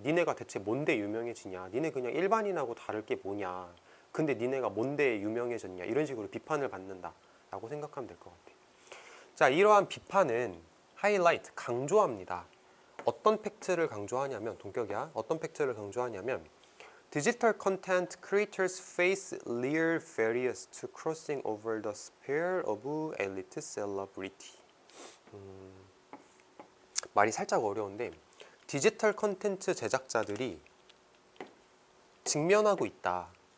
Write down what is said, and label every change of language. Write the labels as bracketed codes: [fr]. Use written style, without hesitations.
[ko] 니네가 대체 뭔데 유명해지냐, 니네 그냥 일반인하고 다를 게 뭐냐, 근데 니네가 뭔데 유명해졌냐, 이런 식으로 비판을 받는다 라고 생각하면 될 것 같아. 자, 이러한 비판은 하이라이트, 강조합니다. 어떤 팩트를 강조하냐면, 동격이야. 어떤 팩트를 강조하냐면 [en] Digital content creators face real barriers to crossing over the sphere of elite celebrity. [ko] 말이 살짝 어려운데 디지털 컨텐츠 제작자들이 직면하고 있다.